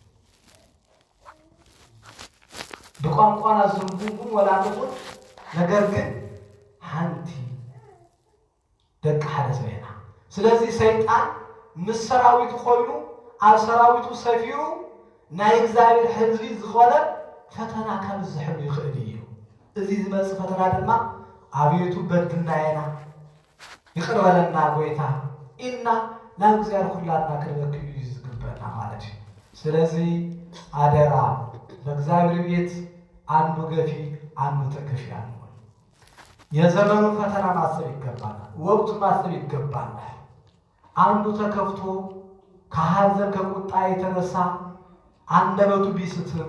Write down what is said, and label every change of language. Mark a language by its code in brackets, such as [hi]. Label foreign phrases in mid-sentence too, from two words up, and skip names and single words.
[ti] ብቋንቋና ዝምጉምጉም ወላንኹን ነገር ግን ሓንቲ ደቂ ሓደ ሰብ ኢና። ስለዚህ ሰይጣን ምስ ሰራዊቱ ኮይኑ ኣብ ሰራዊቱ ሰፊሩ ናይ እግዚአብሔር ሕዝቢ ዝኾነ ፈተና ካብ ዝሕሉ ይኽእል እዩ። እዚ ዝመጽእ ፈተና ድማ [am] አቤቱ በድልናየና ይቅር በለና [ti] ጎይታ ኢልና ናብ እግዚአብሔር ኩላትና ክንበኪ እዩ ዝግበአና ማለት እዩ። [am] ስለዚህ አደራ በእግዚአብሔር ቤት አንዱ ገፊ አንዱ ተገፊ አንሆን። የዘመኑ ፈተና ማሰብ ይገባናል። ወቅቱን ማሰብ ይገባናል። አንዱ ተከፍቶ ከሐዘን ከቁጣ የተነሳ አንደበቱ ቢስትም